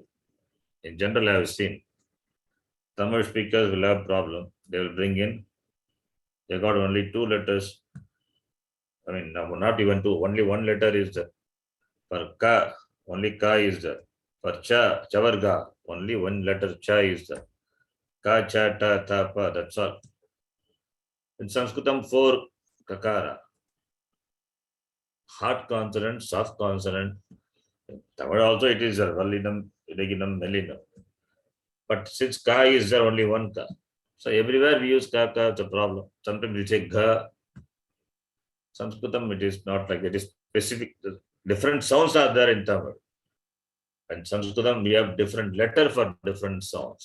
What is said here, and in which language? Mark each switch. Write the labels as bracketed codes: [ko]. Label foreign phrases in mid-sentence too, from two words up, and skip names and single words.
[en] In general, I have seen Tamil speakers will have problem. They will bring in, they got only 2 letters. I mean, not even 2, only 1 letter is there. For ka, only ka is there. For cha, chavarga, only 1 letter cha is there. Ka, cha, ta, tha, pa, that's all. In Sanskritam, 4 kakara. Hard consonant, soft consonant. Tamil also it is there, [ta] vallinam, idaginam, melinam. [en] But since ka is there, only 1 ka. So everywhere we use ka, it's a problem. Sometimes we say ga. Sanskritam, it is not like that. It is specific. Different sounds are there in Tamil. And Sanskritam, we have different letter for different sounds.